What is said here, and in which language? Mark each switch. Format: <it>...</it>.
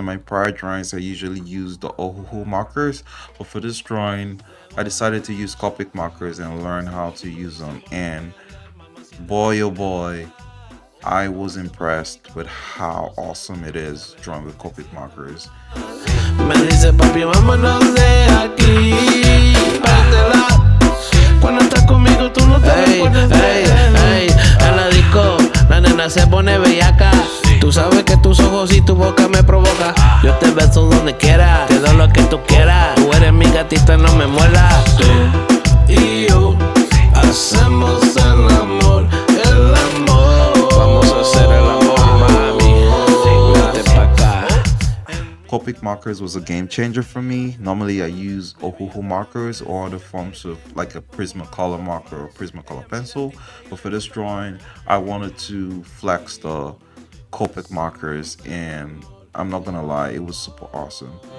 <en>In my prior drawings, I usually use the Hewlett markers, but for this drawing, I decided to use Copic Markers and learn how to use them. And boy, oh boy, I was impressed with how awesome it is drawing with Copic Markers.</en> <es>Me dice papi, vámonos de aquí. Cuando estás conmigo tú no te puedes ver. En la disco, la nena se pone bellaca. Tú sabes que tus ojos y tu boca me provoca. Yo te beso donde quiera, te doy lo que tú quieras. Tú eres mi gatita, no me muelas. Tú y yo hacemos el amor, el amor. Vamos a hacer el amor, mami. Vete pa' acá.</es> <en>Copic Markers was a game changer for me. Normally I use Ohuhu markers or other forms of like a Prismacolor marker or Prismacolor pencil. But for this drawing, I wanted to flex the Copic Markers, and I'm not gonna lie, it was super awesome.</en>